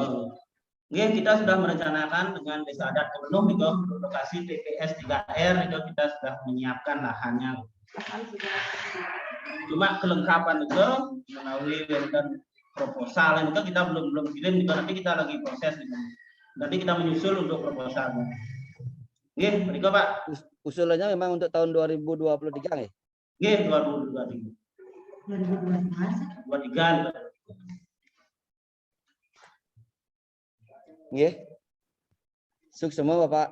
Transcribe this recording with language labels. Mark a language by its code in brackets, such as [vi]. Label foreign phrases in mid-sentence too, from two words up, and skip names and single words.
[id] Kita sudah merencanakan dengan Desa Adat Kemenuh itu lokasi TPS 3R itu kita sudah menyiapkan lahannya. Cuma kelengkapan itu melalui dan proposal itu kita belum kirim, juga nanti kita lagi proses gitu. Nanti kita menyusul untuk proposalnya. [ban] Nggih, mriko Pak. [id] Usulannya memang untuk tahun 2023 nggih? Nggih, 2023. 2023. Nggih. Sukses semua Bapak.